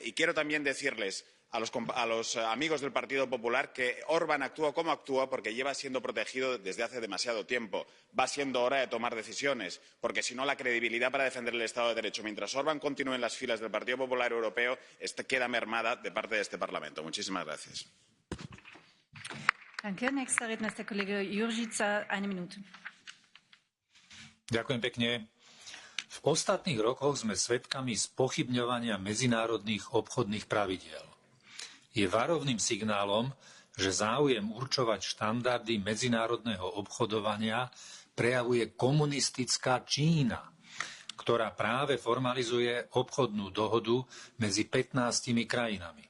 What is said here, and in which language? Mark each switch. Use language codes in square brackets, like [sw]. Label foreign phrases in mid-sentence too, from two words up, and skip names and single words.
[es] Y quiero también decirles a los amigos del Partido Popular que Orbán actúa como actúa porque lleva siendo protegido desde hace demasiado tiempo. Va siendo hora de tomar decisiones, porque si no la credibilidad para defender el Estado de Derecho, mientras Orbán continúe en las filas del Partido Popular Europeo, queda mermada de parte de este Parlamento. Muchísimas gracias. [de] Danke. Nächster Redner ist der Kollege Juržica, eine Minute. [sk] Ďakujem pekne. V ostatných rokoch sme svedkami spochybňovania medzinárodných obchodných pravidiel. Je varovným signálom, že záujem určovať štandardy medzinárodného obchodovania prejavuje komunistická Čína, ktorá práve formalizuje obchodnú dohodu medzi 15 krajinami.